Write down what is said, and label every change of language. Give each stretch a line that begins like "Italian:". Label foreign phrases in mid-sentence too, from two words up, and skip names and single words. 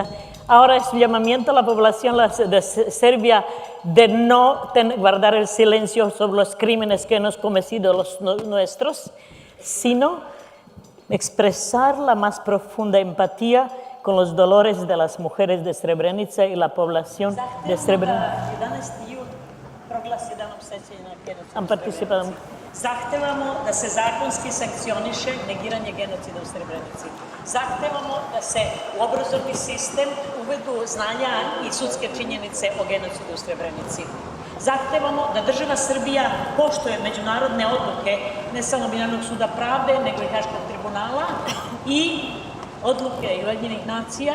Spanish: Ahora es un llamamiento a la población de Serbia de no guardar el silencio sobre los crímenes que hemos cometido los nuestros, sino expresar la más profunda empatía con los dolores de las mujeres de Srebrenica y la población de Srebrenica. Han participado.
Serbian: Zahtevamo da se zakonski sankcioniše negiranje genocida u Srebrenici. Zahtevamo da se u obrazovni sistem uvedu znanja i sudske činjenice o genocidu u Srebrenici. Zahtevamo da država Srbija poštuje međunarodne odluke ne samo Međunarodnog suda pravde, nego i Haškog tribunala i odluke Ujedinjenih nacija.